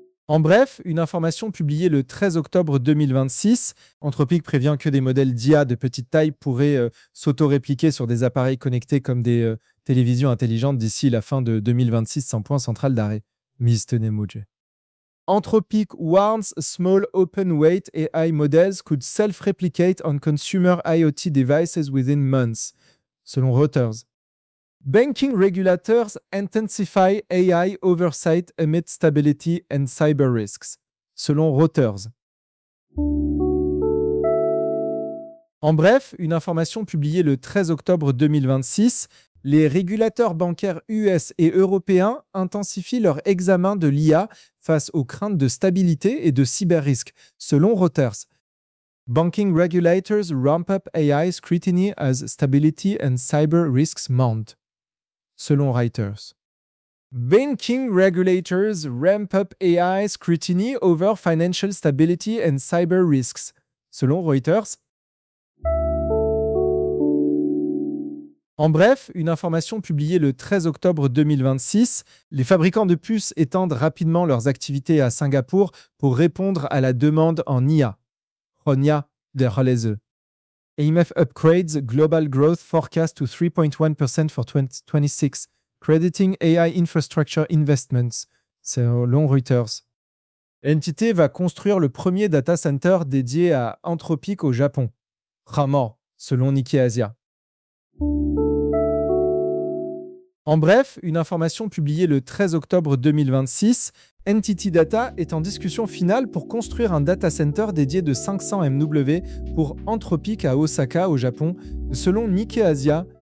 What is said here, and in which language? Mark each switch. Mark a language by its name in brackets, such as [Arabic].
[French] En bref, une information publiée le 13 octobre 2026, Anthropic prévient que des modèles d'IA de petite taille pourraient s'auto-répliquer sur des appareils connectés comme des télévisions intelligentes d'ici la fin de 2026 sans point central d'arrêt. [English] Anthropic warns small open weight AI models could self-replicate on consumer IoT devices within months, [French] selon Reuters. [English] Banking regulators intensify AI oversight amid stability and cyber risks, [French] selon Reuters. En bref, une information publiée le 13 octobre 2026, les régulateurs bancaires US et européens intensifient leur examen de l'IA face aux craintes de stabilité et de cyber-risques, selon Reuters. [English] Banking regulators ramp up AI scrutiny as stability and cyber risks mount, [French] selon Reuters. [English] Banking regulators ramp up AI scrutiny over financial stability and cyber risks. [French] Selon Reuters. En bref, une information publiée le 13 octobre 2026, les fabricants de puces étendent rapidement leurs activités à Singapour pour répondre à la demande en IA. Ronia de Halese. [English] AMF upgrades global growth forecast to 3.1% for 2026, crediting AI infrastructure investments, [French] selon Reuters. L'entité va construire le premier data center dédié à Anthropic au Japon. Ramor, selon Nikkei Asia. En bref, une information publiée le 13 octobre 2026, NTT Data est en discussion finale pour construire un data center dédié de 500 MW pour Anthropic à Osaka, au Japon, selon Nikkei Asia.